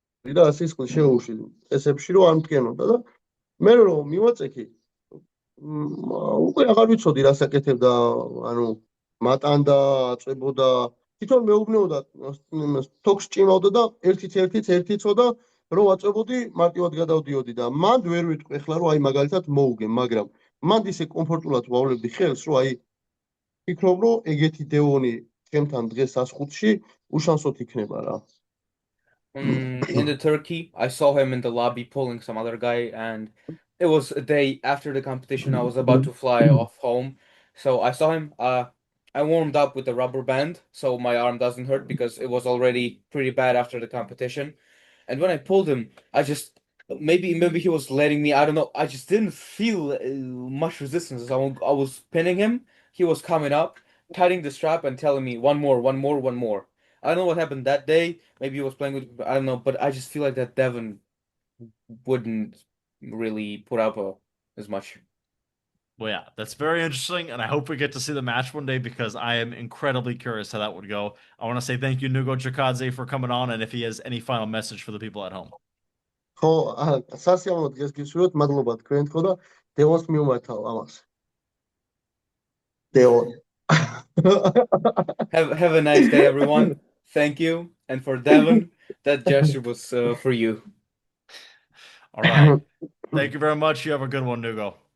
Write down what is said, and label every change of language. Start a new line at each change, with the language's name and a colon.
Georgian: და ასე სულ შეუშვი წესებში რომ არ მტკენოდა და მე რომ მივაწექი უკვე აღარ ვიცოდი რა საკეთებდა ანუ მატანდა აწვებოდა თვითონ მეუბნეოდა თოქს ჭიმავდა და ერთიც ცოდა რომ აწვებოდი მარტივად გადავდიოდი და მანდ ვერ ვიტყვი ახლა რომ აი მაგალითად მოუგე მაგრამ მანდ ისე კომფორტულად ვავლებდი ხელს რომ აი ფიქრობ რომ ეგეთი დევონი ჩემთან დღეს 105-ში უშანსოდ იქნება რა
English: In the Turkey, I saw him in the lobby pulling some other guy, and it was a day after the competition. I was about to fly off home, so I saw him. I warmed up with the rubber band so my arm doesn't hurt because it was already pretty bad after the competition. And when I pulled him, I just maybe he was letting me. I don't know. I just didn't feel much resistance. I was pinning him. He was coming up, tightening the strap, and telling me one more, one more, one more. I don't know what happened that day. Maybe he was playing with, I don't know, but I just feel like that Devin wouldn't really put up as much. Well, yeah, that's very interesting, and I hope we get to see the match one day because I am incredibly curious how that would go. I want to say thank you, Nugo Chikadze, for coming on, and if he has any final message for the people at home.
Georgian: ხო, სასიამოვნო დღეს გისურვებთ, მადლობა თქვენთქო და დევონს მიუმართავ ამას. დევონ.
English: Have a nice day, everyone. Thank you. And for Devin, that gesture was for you. All right. Thank you very much. You have a good one, Nugo.